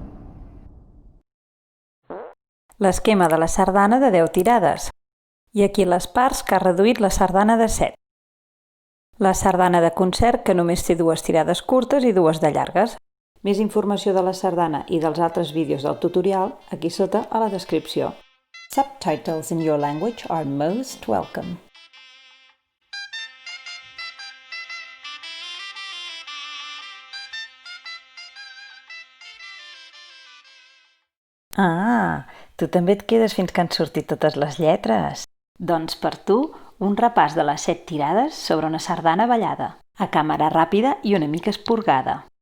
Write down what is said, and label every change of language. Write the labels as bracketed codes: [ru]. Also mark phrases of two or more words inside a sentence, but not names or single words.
[ca] L'esquema de la sardana de 10 tirades. I aquí les parts que ha reduït la sardana de 7. La sardana de concert, que només té 2 tirades curtes i 2 de llargues. Més informació de la sardana i dels altres vídeos del tutorial aquí sota a la descripció. [en] Subtitles in your language are most welcome. [ca] Ah, tu també et quedes fins que han sortit totes les lletres. Doncs per tu, un repàs de les 7 tirades sobre una sardana ballada, a càmera ràpida i una mica esporgada.